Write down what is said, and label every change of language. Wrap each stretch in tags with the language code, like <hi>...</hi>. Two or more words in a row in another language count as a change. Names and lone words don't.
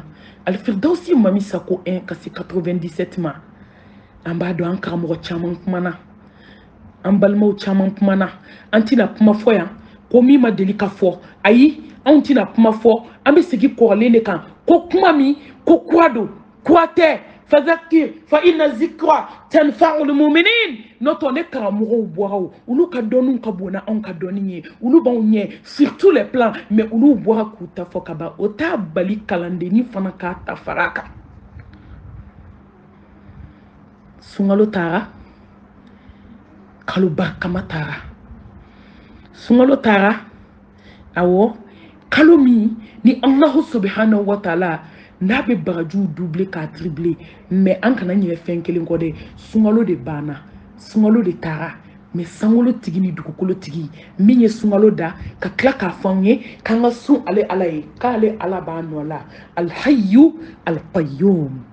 <bm>alifiridawusi mami sako 1 ka se 97 ma an b'a dɔn an karamɔgɔ caman kumana an balimaw caman kumana an tɛna kuma fɔ yan ko min ma deli ka fɔ ayi anw tɛna kuma fɔ an bɛ segin kɔrɔlen de kan ko kuma min ko kura don kura tɛ</bm> <ar>fazakir fa inna zikra tanfa'ul mu'minin</ar> <bm>noto ne karamɔgɔw bɔra olu ka dɔnniw ka bon na anw ka dɔnni ye olu b'anw ɲɛ</bm> <fr>sur tous les plans</fr> <bm>mais olu bɔra k'u ta fɔ ka ban o t'a bali kalandenni fana k'a ta fara kan sunkalo taara kalo barikama taara sunkalo taara awɔ kalo min ni</bm> <ar>Allahu subhanahu wa ta'ala</ar> <bm>n'a bɛ bagajuw doublé k'a triplé mais an kana ɲinɛ fɛn kelen kɔ dɛ sunkalo de banna sunkalo de taara mais sankolo tigi ni dugukolo tigi min ye sunkalo da ka tila k'a fɔ an ye k'an ka sun ale ala ye k'ale ala b'a nɔ la</bm> <ar>alhayyu alqayyum</ar>